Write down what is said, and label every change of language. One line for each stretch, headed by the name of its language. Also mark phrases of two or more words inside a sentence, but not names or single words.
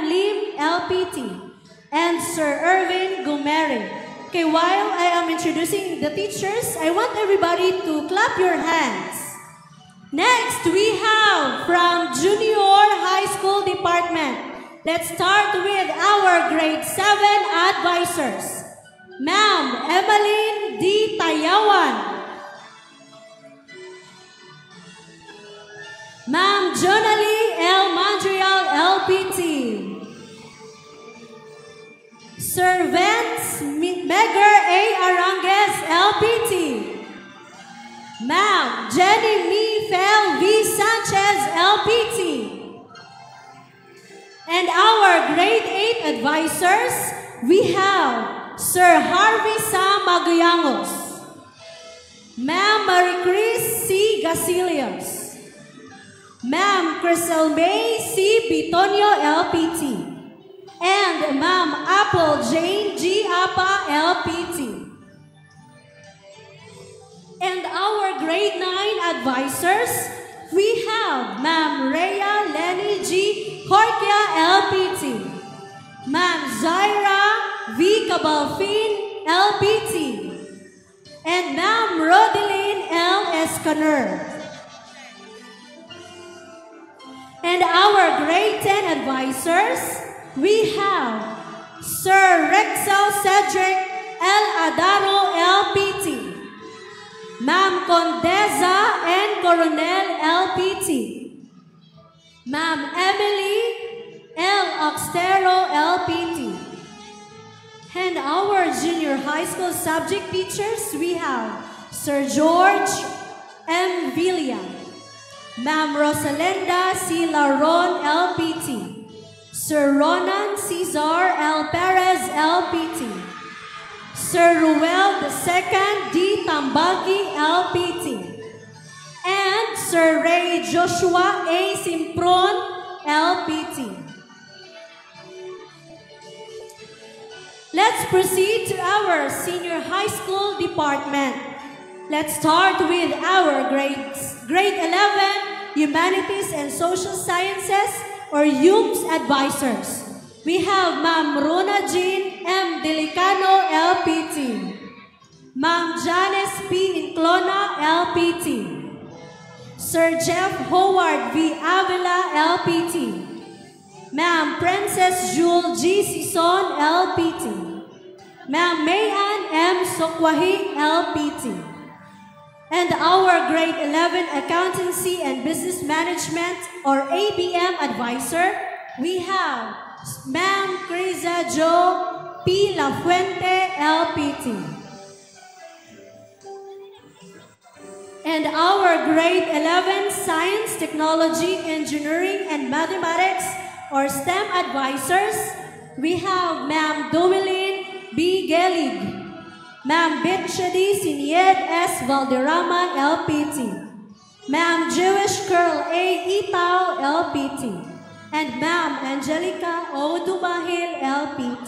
English: Lim, LPT, and Sir Irvin Gumeri. Okay, while I am introducing the teachers, I want everybody to clap your hands. Next, we have from Junior High School Department. Let's start with our grade 7 advisors. Ma'am Emeline D. Tayawan. Ma'am Jonalie L. Mandrial, LPT. Sir Vance Megar A. Arangues, LPT. Ma'am Jenny Mi Fel V. Sanchez, LPT. And our grade 8 advisors, we have Sir Harvey Sam Maguyangos, Ma'am Marie Chris C. Gasilios, Ma'am Crystal May C. Bitonio, LPT, and Ma'am Apple Jane G. Apa, LPT. And our grade 9 advisors, we have Ma'am Rhea Lenny G. Horkia, LPT, Ma'am Zaira V. Cabalfin, LPT, and Ma'am Rodeline L. Escaner. And our grade 10 advisors, we have Sir Rexel Cedric L. Adaro, LPT, Ma'am Condesa N. Coronel, LPT, Ma'am Emily L. Oxtero, LPT. And our junior high school subject teachers, we have Sir George M. Villa, Ma'am Rosalinda C. Laron, LPT, Sir Ronan Cesar L. Perez, LPT, Sir Ruel II D. Tambagi, LPT, and Sir Ray Joshua A. Simpron, LPT. Let's proceed to our senior high school department. Let's start with our grade 11 Humanities and Social Sciences or HUMS advisors. We have Ma'am Rona Jean M. Delicano, LPT. Ma'am Janice P. Inclona, LPT. Sir Jeff Howard V. Avila, LPT. Ma'am Princess Jewel G. Sison, LPT. Ma'am Mayan M. Sokwahi, LPT. And our grade 11 Accountancy and Business Management or ABM advisor, we have Ma'am Criza Jo P. Lafuente, LPT. And our grade 11 Science, Technology, Engineering, and Mathematics or STEM advisors, we have Ma'am Dowelyn B. Gelig, Ma'am Bitchady Sinied S. Valderrama, LPT, Ma'am Jewish Girl A. Itaw, LPT, and Ma'am Angelica O. Dubahil, LPT.